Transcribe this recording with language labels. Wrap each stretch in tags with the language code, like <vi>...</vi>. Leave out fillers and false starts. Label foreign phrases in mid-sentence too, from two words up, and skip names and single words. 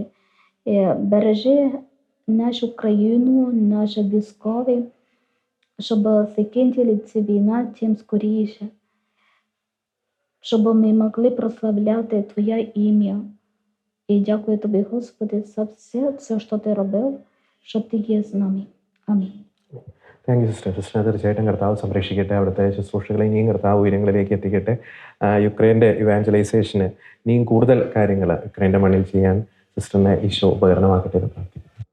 <uk>І бережи нашу країну, наші військові, щоб закінчили цю війну чим скоріше. Щоб ми могли прославляти Твоє ім'я. І дякую Тобі, Господи, за все, що Ти робив, що Ти є з нами. Амінь.</uk> <en>thank you sister.</en> <ml>സിസ്റ്റർ തീർച്ചയായിട്ടും കർത്താവ് സംരക്ഷിക്കട്ടെ, അവിടുത്തെ ശുശ്രൂഷകളെ ഇനിയും കർത്താവ് ഉയരങ്ങളിലേക്ക് എത്തിക്കട്ടെ. യുക്രൈൻ്റെ ഇവാഞ്ചലൈസേഷന് ഇനിയും കൂടുതൽ കാര്യങ്ങൾ യുക്രൈൻ്റെ മണ്ണിൽ ചെയ്യാൻ സിസ്റ്ററിനെ ഈശോ ഉപകരണമാക്കട്ടെ എന്ന് പ്രാർത്ഥിക്കുന്നു.</ml>